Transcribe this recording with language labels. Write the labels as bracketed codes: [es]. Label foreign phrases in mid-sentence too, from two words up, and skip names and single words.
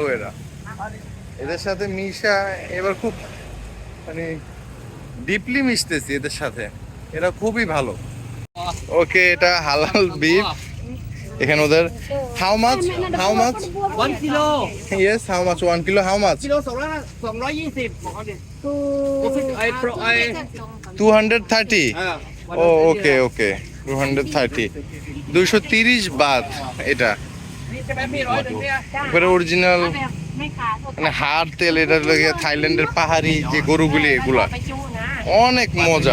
[bn] এরা, এদের সাথে মিশা এবার খুব মানে ডিপলি মিশতেছি এদের সাথে। এরা খুবই ভালো। ওকে, এটা [en] halal beef. [bn] এখানে ওদের [en] how much? how much? 1 kilo. yes, how much? 1 kilo how much? [th] Kilo 220 ของเขาเนี่ยไอ้ 230? [bn] ও ওকে ওকে, 230, 230 বাত এটা। এবারে অরিজিনাল মানে হাড় তেল। এটা লাগে থাইল্যান্ডের পাহাড়ি যে গরুগুলি, এগুলা অনেক মজা।